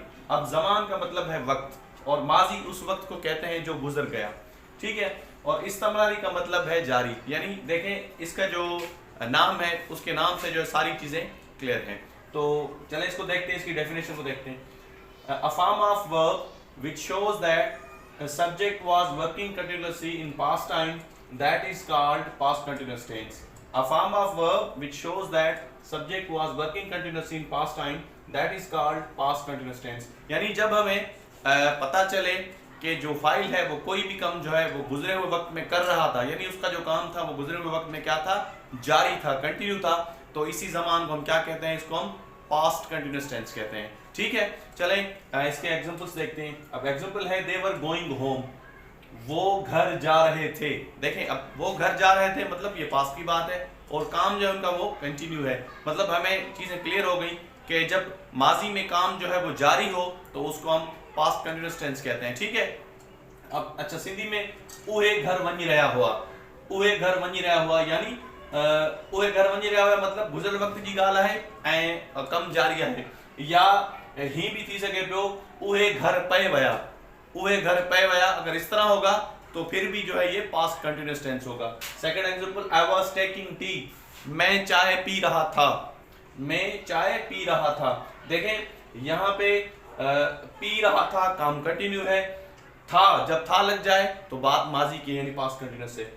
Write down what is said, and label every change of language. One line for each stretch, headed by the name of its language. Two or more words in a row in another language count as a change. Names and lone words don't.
Hindi: अब ज़मान का मतलब है वक्त और माजी उस वक्त को कहते हैं जो गुजर गया, ठीक है, और इस्तमरारी का मतलब है जारी। यानी देखें इसका जो नाम है उसके नाम से जो सारी चीज़ें क्लियर हैं। तो चलें इसको देखते हैं, इसकी डेफिनेशन को देखते हैं।
English: a form of verb which shows that a subject was working continuously in past time, that is called past continuous tense. A form of verb which shows that subject was working continuously in past time, that is called past continuous tense.
Hindi: यानी जब हमें पता चले कि जो फाइल है वो कोई भी काम जो है वो गुजरे हुए वक्त में कर रहा था, यानी उसका जो काम था वो गुजरे हुए वक्त में क्या था, जारी था, कंटिन्यू था, तो इसी जमान को हम क्या कहते हैं, इसको हम
English: past continuous tense
Hindi: कहते हैं, ठीक है। चलें इसके एग्जांपल्स देखते हैं। अब एग्जांपल है
English: they were going home,
Hindi: वो घर जा रहे थे। देखें, अब वो घर जा रहे थे मतलब ये पास्ट की बात है और काम जो है उनका वो कंटिन्यू है, मतलब हमें चीज़ें क्लियर हो गई कि जब माजी में काम जो है वो जारी हो तो उसको हम
English: past continuous tense
Hindi: कहते हैं, ठीक है। अब अच्छा,
Sindhi: सिंधी में उहे घर वञी रहा हुआ, उहे घर वञी रहा हुआ यानी उहे घर वञी रहा हुआ मतलब गुज़िरियल वक्त जी ॻाल्हि आहे ऐं कम जारी आहे। या ही भी थी सके पियो उहे घर पे वया, उहे घर पे वया,
Hindi: अगर इस तरह होगा तो फिर भी जो है ये
English: past continuous tense
Hindi: होगा। सेकंड एग्जांपल,
English: I was taking tea,
Hindi: मैं चाय पी रहा था, मैं चाय पी रहा था। देखें यहाँ पे पी रहा था काम कंटिन्यू है, था जब था लग जाए तो बात माजी की यानी
English: past continuous
Hindi: है।